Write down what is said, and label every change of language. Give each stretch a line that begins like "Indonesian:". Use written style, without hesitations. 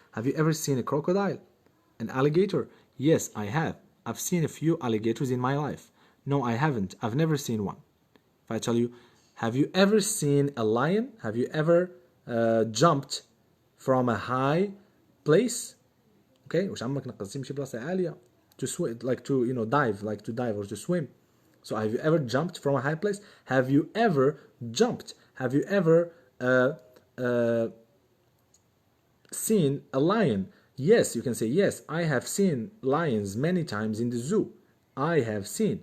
English: Have you ever seen a crocodile? An alligator? Yes, I have. I've seen a few alligators in my life. No, I haven't. I've never seen one. If I tell you, have you ever seen a lion? Have you ever jumped from a high place?
Arabic: Okay, واش عمرك نقزتي من شي بلاصة عالية?
English: To swim, like to, dive or to swim. So have you ever jumped from a high place? Have you ever jumped? Have you ever seen a lion? Yes, you can say, yes, I have seen lions many times in the zoo. I have seen.